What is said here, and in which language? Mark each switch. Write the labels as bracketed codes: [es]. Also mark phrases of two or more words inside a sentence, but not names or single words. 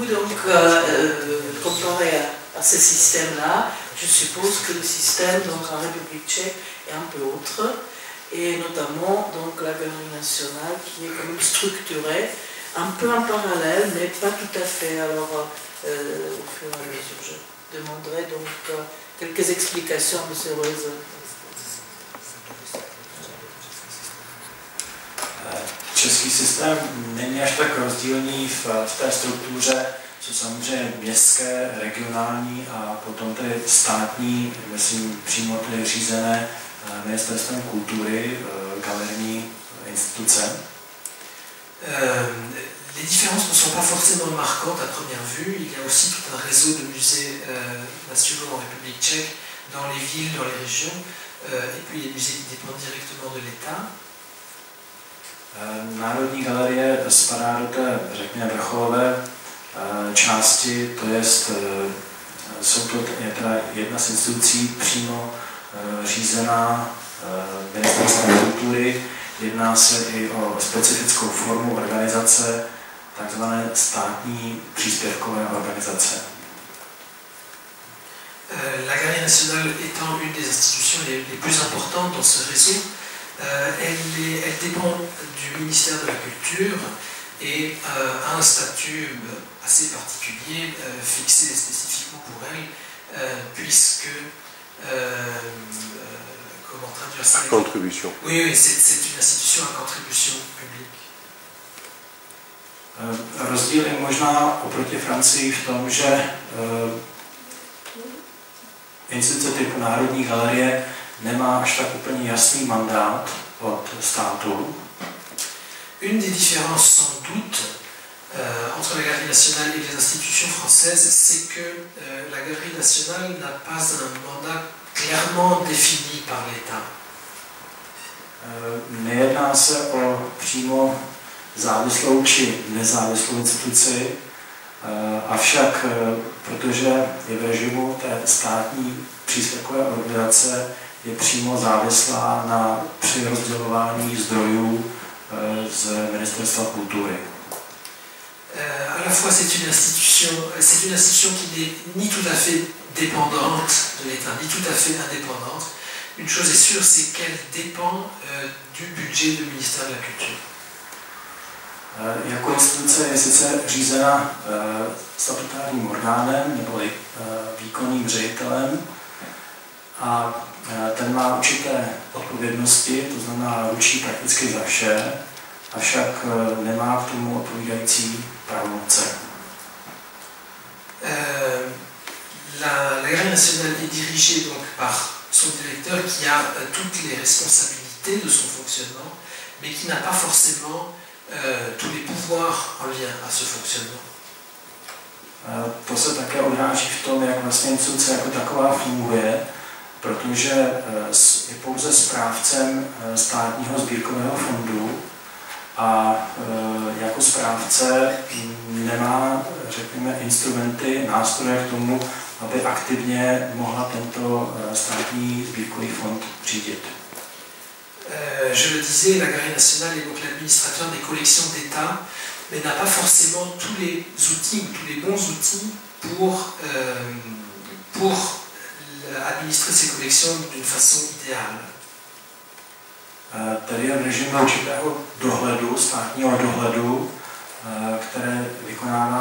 [fr] Donc, comparé à ce système-là, je suppose que le système donc, en République tchèque est un peu autre, et notamment donc, la Galerie nationale qui est quand même structurée, un peu en parallèle, mais pas tout à fait. Alors, au fur et à mesure, je demanderai donc quelques explications de ce réseau. [cs] Český systém není až tak rozdílný v té struktuře, co samozřejmě městské, regionální a potom ty státní, myslím přímo ty řízené ministerstvem kultury, galerijní instituce. [fr] Les différences ne sont pas forcément marquantes à première vue. Il y a aussi tout un réseau de musées nationaux en République tchèque, dans les villes, dans les régions, et puis les musées qui dépendent directement de l'État. [cs] Národní galerie spadá do té, řekněme, vrcholové části, to jest, je teda jedna z institucí přímo řízená ministerstvem kultury. Jedná se i o specifickou formu organizace, takzvané státní příspěvkové organizace. [fr] La Galerie nationale étant une des institutions les plus importantes dans ce réseau, elle dépend du ministère de la Culture et a un statut assez particulier, fixé spécifiquement pour elle, puisque, comment traduire ça? Contribution. Oui, c'est une institution à contribution publique. [cs] Rozdíl je možná oproti Francii v tom, že instituce typu Národní galerie nemá až tak úplně jasný mandát od státu. [fr] Une des différences sans doute entre la Galerie nationale et les institutions françaises, c'est que la Galerie nationale n'a pas un mandat clairement défini par l'État. [cs] Nejedná se o přímo závislou či nezávislou instituci, avšak protože je v režimu té státní příspěvkové organizace, je přímo závislá na přirozdělování zdrojů z Ministerstva kultury. [fr] À la fois c'est une institution qui n'est ni tout à fait dépendante de l'État, ni tout à fait indépendante. Une chose est sûre, c'est qu'elle dépend du budget du ministère de la Culture. [cs] Jako instituce je sice řízena statutárním orgánem neboli výkonným ředitelem a ten má určité odpovědnosti, to znamená ručí prakticky za vše, avšak nemá k tomu odpovídající pravomoce. [fr] La Galerie nationale est dirigée donc par son directeur qui a toutes les responsabilités de son fonctionnement, mais qui n'a pas forcément tous les pouvoirs en lien à ce fonctionnement. [cs] To se také odráží v tom, jak vlastně instituce jako taková funguje, protože je pouze správcem státního sbírkového fondu a jako správce nemá, řekněme, instrumenty, nástroje k tomu, aby aktivně mohla tento státní sbírkový fond řídit. [fr] Je le disais, la Galerie nationale est donc l'administrateur des collections d'État, mais n'a pas forcément tous les outils, tous les bons outils pour administrer ces collections d'une façon idéale. [cs] Tady je režim určitého dohledu, státního dohledu, které vykonává